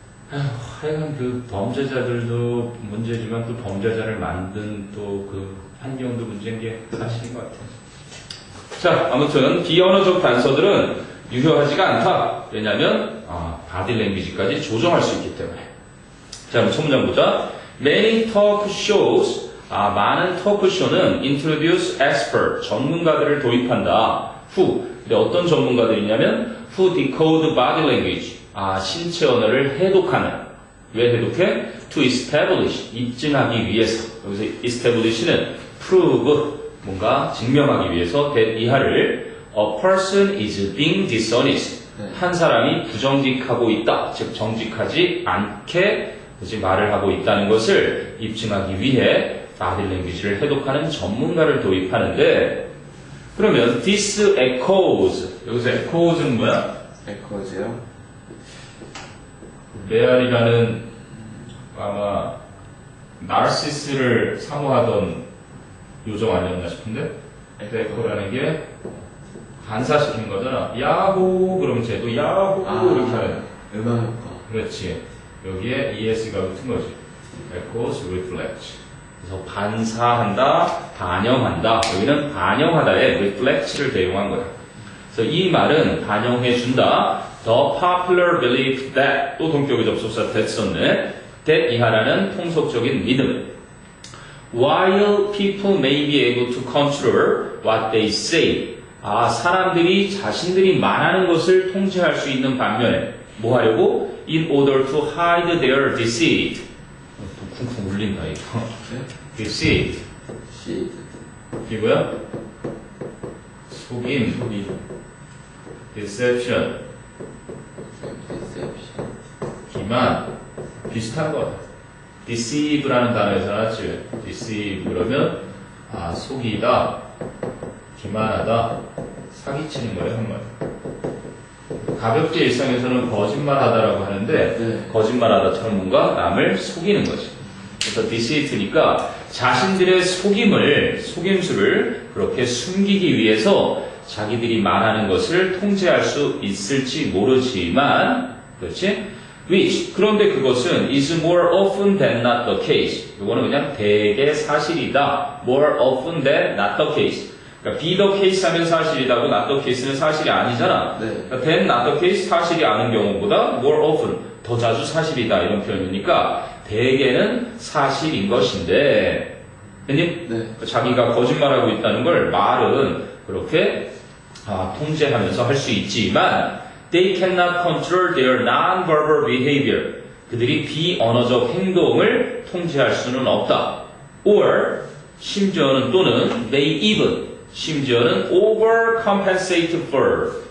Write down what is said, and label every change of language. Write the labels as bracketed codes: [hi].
[ko] 하여간 그 범죄자들도 문제지만 또 범죄자를 만든 또 그 환경도 문제인 게 사실인 것 같아요. 자, 아무튼 비언어적 단서들은 유효하지가 않다. 왜냐하면 바디 랭귀지까지 조정할 수 있기 때문에. 자, 그럼 첫 문장 보자. [en] Many talk shows 많은 토크쇼는 introduce expert 전문가들을 도입한다. [ko] who 근데 어떤 전문가들이냐면 [en] who decode body language [ko] 신체 언어를 해독하는 왜 해독해? [en] to establish [ko] 입증하기 위해서 여기서 establish는 [en] prove 뭔가 증명하기 위해서 that 이하를 a person is being dishonest [ko] 네. 한 사람이 부정직하고 있다 즉 정직하지 않게 그치, 말을 하고 있다는 것을 입증하기 위해 body language를 해독하는 전문가를 도입하는데 그러면 [en] this echoes [ko] 여기서 echoes는 뭐야? 에코즈요? 레알이라는 아마 나르시스를 사모하던 요정 아니었나 싶은데 에코라는 게 반사시킨 거잖아. 야호 그럼 쟤도 야호 이렇게 하는 음악 효과. 그렇지. 여기에 ES가 붙은 거지. [en] echoes reflect. [ko] 그래서 반사한다, 반영한다. 여기는 반영하다에 reflect를 대용한 거야. 그래서 이 말은 반영해준다. [en] The popular belief that [ko] 또 동격의 접속사 [en] that 썼네. [ko] that 이하라는 통속적인 믿음. [en] While people may be able to control what they say. [ko] 사람들이 자신들이 말하는 것을 통제할 수 있는 반면에 뭐 하려고? [en] In order to hide their deceit. [ko] 또 쿵쿵 울린다 이거. 네? [en] deceit. [ko] 시드. 이게 뭐야? 속임. 소리. [en] deception. [ko] 디셉션. 기만. 비슷한 거다. deceive라는 단어에서 나왔지. deceive 그러면 속이다. 기만하다. 사기치는 거예요, 한마디. 가볍게 일상에서는 거짓말하다라고 하는데 네. 거짓말하다처럼 뭔가 남을 속이는 거지. 그래서 deceit니까 자신들의 속임수를 그렇게 숨기기 위해서 자기들이 말하는 것을 통제할 수 있을지 모르지만, 그렇지? [en] Which 그런데 그것은 is more often than not the case. [ko] 이거는 그냥 대개 사실이다. [en] More often than not the case. [ko] 그러니까 be the case 하면 사실이다고 not the case는 사실이 아니잖아. 네. 그러니까 than not the case 사실이 아닌 경우보다 more often 더 자주 사실이다 이런 표현이니까 대개는 사실인 것인데 했니? 네. 자기가 거짓말하고 있다는 걸 말은 그렇게 통제하면서 할 수 있지만 [en] they cannot control their non-verbal behavior. [ko] 그들이 비언어적 행동을 통제할 수는 없다. [en] or 심지어는 또는 they even 심지어는 overcompensate for.